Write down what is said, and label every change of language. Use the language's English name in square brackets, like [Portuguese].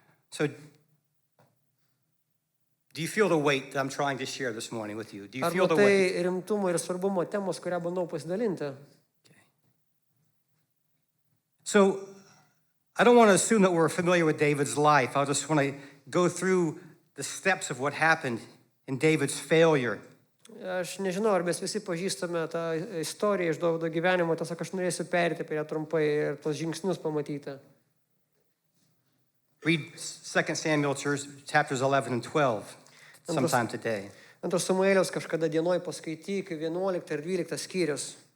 [English] So, do you feel the weight that I'm trying to share this morning with you? Do you [Lithuanian] Ar [English] feel the weight? [Lithuanian] matai rimtumo ir svarbumo temos, kurią bandau pasidalinti? [English] So, I don't want to assume that we're familiar with David's life. I just want to go through the steps of what happened in David's failure. [Lithuanian] Aš nežinau, ar mes visi pažįstame tą istoriją iš Dovydo gyvenimo, tiesiog aš norėsiu perėti prie ją trumpai ir tos žingsnius pamatyti. [English] Read 2 Samuel chapters 11 and 12 sometime today. [Lithuanian] Antras Samueliaus kažkada dienoj paskaityk 11 ir 12 skyrius.